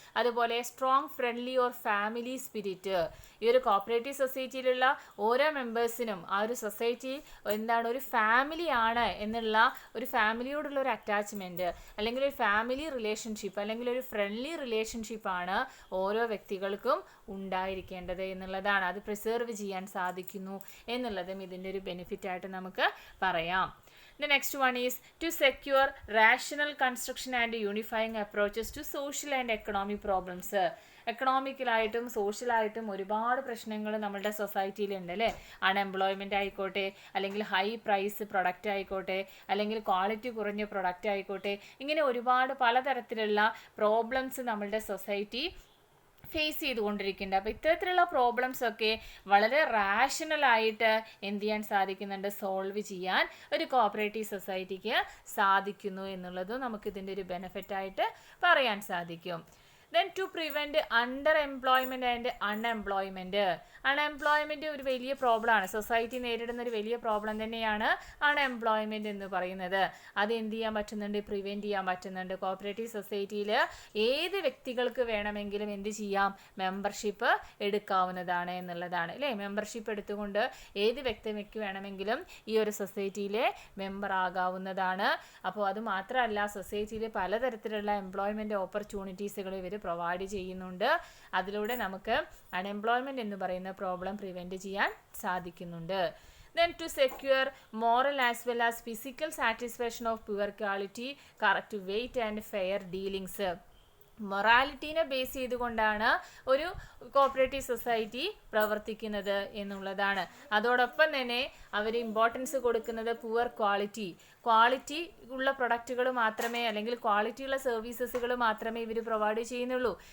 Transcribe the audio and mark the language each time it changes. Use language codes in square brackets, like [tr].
[ml] അതുപോലെ [en] Strong friendly or family spirit. [ml] ഈ ഒരു കോഓപ്പറേറ്റീവ് സൊസൈറ്റിയിലുള്ള ഓരോ മെമ്പേഴ്സിനും ആ ഒരു സൊസൈറ്റി എന്താണ്, ഒരു ഫാമിലി ആണ് എന്നുള്ള ഒരു ഫാമിലിയോടുള്ള ഒരു അറ്റാച്ച്മെൻറ്റ് അല്ലെങ്കിൽ ഒരു ഫാമിലി റിലേഷൻഷിപ്പ് അല്ലെങ്കിൽ ഒരു ഫ്രണ്ട്ലി റിലേഷൻഷിപ്പാണ് ഓരോ വ്യക്തികൾക്കും ഉണ്ടായിരിക്കേണ്ടത് എന്നുള്ളതാണ്. അത് പ്രിസർവ് ചെയ്യാൻ സാധിക്കുന്നു എന്നുള്ളതും ഇതിൻ്റെ ഒരു ബെനിഫിറ്റ് ആയിട്ട് നമുക്ക് പറയാം. [en] The next one is to secure rational construction and unifying approaches to social and economic problems. [ml] എക്കണോമിക്കലായിട്ടും സോഷ്യലായിട്ടും ഒരുപാട് പ്രശ്നങ്ങൾ നമ്മുടെ സൊസൈറ്റിയിലുണ്ട് അല്ലേ. അൺഎംപ്ലോയ്മെൻ്റ് ആയിക്കോട്ടെ, അല്ലെങ്കിൽ ഹൈ പ്രൈസ് പ്രൊഡക്റ്റ് ആയിക്കോട്ടെ, അല്ലെങ്കിൽ ക്വാളിറ്റി കുറഞ്ഞ പ്രൊഡക്റ്റ് ആയിക്കോട്ടെ, ഇങ്ങനെ ഒരുപാട് പലതരത്തിലുള്ള പ്രോബ്ലംസ് നമ്മളുടെ സൊസൈറ്റി ഫേസ് ചെയ്തുകൊണ്ടിരിക്കുന്നുണ്ട്. അപ്പോൾ ഇത്തരത്തിലുള്ള പ്രോബ്ലംസ് ഒക്കെ വളരെ റാഷണലായിട്ട് എന്ത് ചെയ്യാൻ സാധിക്കുന്നുണ്ട്, സോൾവ് ചെയ്യാൻ ഒരു കോഓപ്പറേറ്റീവ് സൊസൈറ്റിക്ക് സാധിക്കുന്നു എന്നുള്ളതും നമുക്കിതിൻ്റെ ഒരു ബെനിഫിറ്റായിട്ട് പറയാൻ സാധിക്കും. [en] Then to prevent underemployment and unemployment. [ml] Unemployment ഒരു വലിയ പ്രോബ്ലമാണ്, സൊസൈറ്റി നേരിടുന്ന ഒരു വലിയ പ്രോബ്ലം തന്നെയാണ് അൺഎംപ്ലോയ്മെൻറ്റ് എന്ന് പറയുന്നത്. അത് എന്ത് ചെയ്യാൻ പറ്റുന്നുണ്ട്, പ്രിവെൻറ്റ് ചെയ്യാൻ പറ്റുന്നുണ്ട്. കോഓപ്പറേറ്റീവ് സൊസൈറ്റിയിൽ ഏത് വ്യക്തികൾക്ക് വേണമെങ്കിലും എന്ത് ചെയ്യാം, മെമ്പർഷിപ്പ് എടുക്കാവുന്നതാണ് എന്നുള്ളതാണ് അല്ലേ. മെമ്പർഷിപ്പ് എടുത്തുകൊണ്ട് ഏത് വ്യക്തിക്ക് വേണമെങ്കിലും ഈ ഒരു സൊസൈറ്റിയിലെ മെമ്പർ ആകാവുന്നതാണ്. അപ്പോൾ അത് മാത്രമല്ല, സൊസൈറ്റിയിൽ പലതരത്തിലുള്ള എംപ്ലോയ്മെൻറ്റ് ഓപ്പർച്യൂണിറ്റീസുകൾ ഇവർ പ്രൊവൈഡ് ചെയ്യുന്നുണ്ട്. അതിലൂടെ നമുക്ക് അൺഎംപ്ലോയ്മെൻറ്റ് എന്ന് പറയുന്ന പ്രോബ്ലം പ്രിവെൻറ്റ് ചെയ്യാൻ സാധിക്കുന്നുണ്ട്. [en] Then to secure moral as well as physical satisfaction of poor quality, correct weight and fair dealings. [ml] മൊറാലിറ്റീനെ base ചെയ്തുകൊണ്ടാണ് ഒരു കോപ്പറേറ്റീവ് സൊസൈറ്റി പ്രവർത്തിക്കുന്നത് എന്നുള്ളതാണ്. അതോടൊപ്പം തന്നെ അവർ ഇമ്പോർട്ടൻസ് കൊടുക്കുന്നത് പുവർ ക്വാളിറ്റി ഉള്ള പ്രൊഡക്റ്റുകൾ മാത്രമേ അല്ലെങ്കിൽ ക്വാളിറ്റിയുള്ള സർവീസസുകൾ മാത്രമേ ഇവർ പ്രൊവൈഡ് ചെയ്യുന്നുള്ളൂ.